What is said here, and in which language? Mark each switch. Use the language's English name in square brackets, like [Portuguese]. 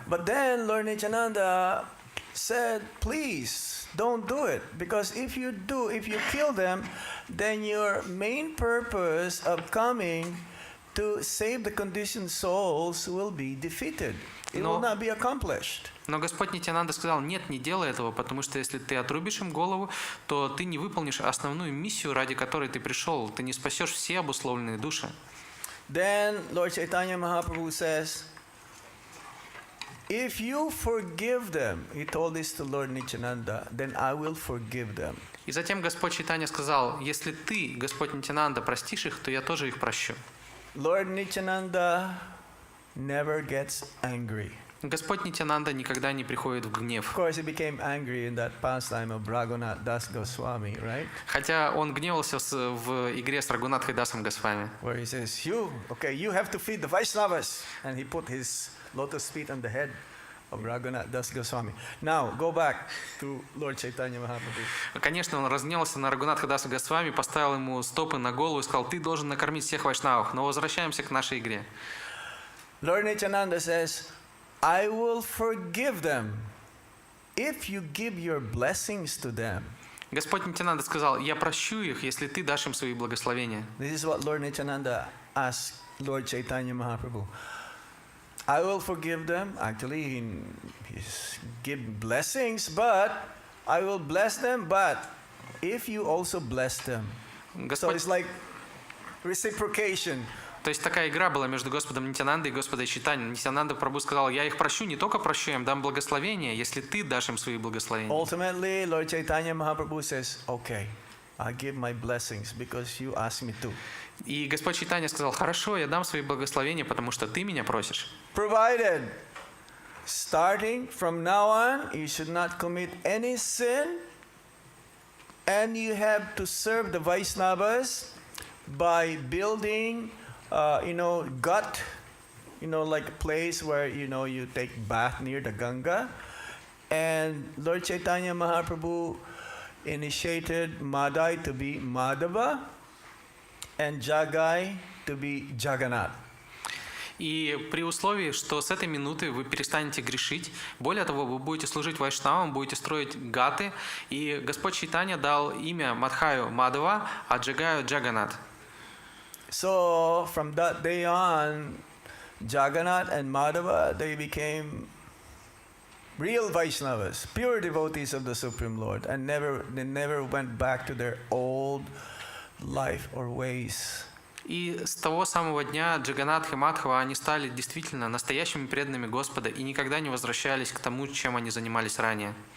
[English] But then Lord Nityananda said, please don't do it, because if you kill them, then your main purpose of coming to save the conditioned souls will be defeated. It will not be accomplished. [Russian] Но Господь Нитянанда сказал, нет, не делай этого, потому что если ты отрубишь им голову, то ты не выполнишь основную миссию, ради которой ты пришел. Ты не спасешь все обусловленные души. [English] Then Lord Chaitanya Mahaprabhu says, if you forgive them, he told this to Lord Nityananda, then I will forgive them. [Russian] И затем Господь Чайтанья сказал, если ты, Господь Нитянанда, простишь их, то я тоже их прощу. [English] Lord Nityananda never gets angry. [Russian] Господь Нитянанда никогда не приходит в гнев. [English] Of course, he became angry in that pastime of Raghunath Das Goswami, right? [Russian] Хотя он гневался в игре с Рагунатхой Дасом Госвами. [English] Where he says, you have to feed the Vaishnavas. And he put his lotus feet on the head of Raghunath Das Goswami. Now, go back to Lord Chaitanya Mahaprabhu. [Russian] Конечно, он разгневался на Рагунатха Даса Госвами, поставил ему стопы на голову и сказал, ты должен накормить всех вайшнавов. Но возвращаемся к нашей игре. [English] Lord Nityananda says, I will forgive them if you give your blessings to them. [Russian] Господь Нитянанда сказал, я прощу их, если ты дашь им свои благословения. [English] This is what Lord Nityananda asked Lord Chaitanya Mahaprabhu. I will forgive them. Actually, he give blessings, but I will bless them, but if you also bless them. So it's like reciprocation. [Russian] То есть такая игра была между Господом Нитянандой и Господом Чайтаньей. Нитянанда Прабху сказал, я их прощу, не только прощу, я им дам благословение, если ты дашь им свои благословения. [English] Ultimately, Lord Chaitanya Mahaprabhu says, okay, I give my blessings because you asked me to. [Russian] И Господь Чайтанья сказал, хорошо, я дам свои благословения, потому что ты меня просишь. [English] Provided, starting from now on, you should not commit any sin, and you have to serve the Vaishnavas by building gut, like a place where, you take bath near the Ganga. And Lord Chaitanya Mahaprabhu, initiated Madai to be Madhava and Jagai to be Jagannath. [Russian] И при условии, что с этой минуты вы перестанете грешить, более того, вы будете служить вайшнавам, будете строить гаты, и Господь Чайтанья дал имя Мадхаю Мадава, а Джагаю Джаганат. [English] So from that day on, Jagannath and Madhava, they became real Vaishnavas, pure devotees of the Supreme Lord, and they never went back to their old life or ways. [Russian] И с того самого дня Джаганнат и Мадхава, они стали действительно настоящими преданными Господа и никогда не возвращались к тому, чем они занимались ранее.